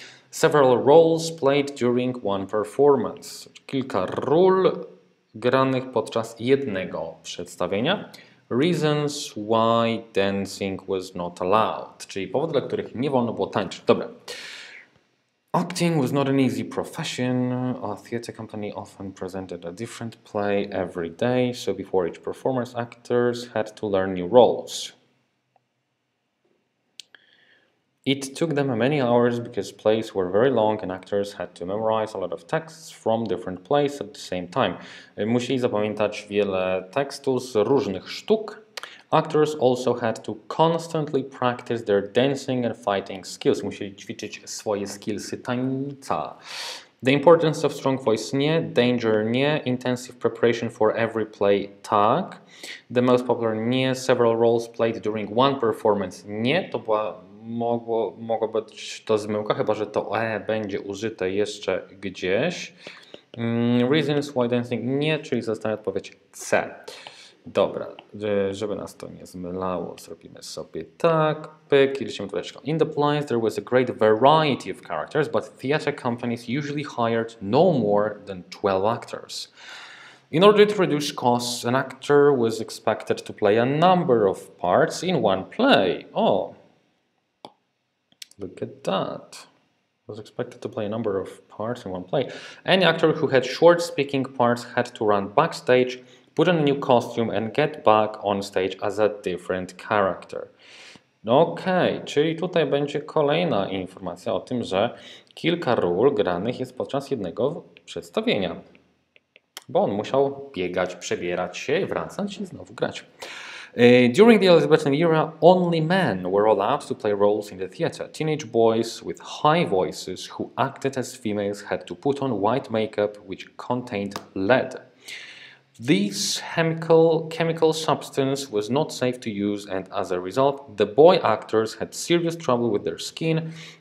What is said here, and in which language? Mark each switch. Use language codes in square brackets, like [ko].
[en] Several roles played during one performance. [pl] Kilka ról granych podczas jednego przedstawienia. [en] Reasons why dancing was not allowed. [pl] Czyli powody, dla których nie wolno było tańczyć. Dobra. [en] Acting was not an easy profession. A theatre company often presented a different play every day, so before each performance, actors had to learn new roles. It took them many hours because plays were very long and actors had to memorize a lot of texts from different plays at the same time. [pl] Musieli zapamiętać wiele tekstów z różnych sztuk. [en] Actors also had to constantly practice their dancing and fighting skills. [pl] Musieli ćwiczyć swoje skillsy tańca. [en] The importance of strong voice nie, danger nie, intensive preparation for every play tak. The most popular nie, several roles played during one performance nie. [pl] To była, mogło być to zmyłka, chyba że to będzie użyte jeszcze gdzieś. [en] Reasons why dancing [pl] nie, czyli zostaje odpowiedź C. Dobra, żeby nas to nie zmylało, zrobimy sobie tak, pyk i lecimy tutaj. [en] In the plays there was a great variety of characters, but theatre companies usually hired no more than 12 actors. In order to reduce costs, an actor was expected to play a number of parts in one play. Oh, look at that. Was expected to play a number of parts in one play. Any actor who had short speaking parts had to run backstage, put on a new costume and get back on stage as a different character. [pl] Okej, czyli tutaj będzie kolejna informacja o tym, że kilka ról granych jest podczas jednego przedstawienia. Bo on musiał biegać, przebierać się, wracać i znowu grać. [en] During the Elizabethan era, only men were allowed to play roles in the theatre. Teenage boys with high voices who acted as females had to put on white makeup which contained lead. This chemical substance was not safe to use, and as a result, the boy actors had serious trouble with their skin.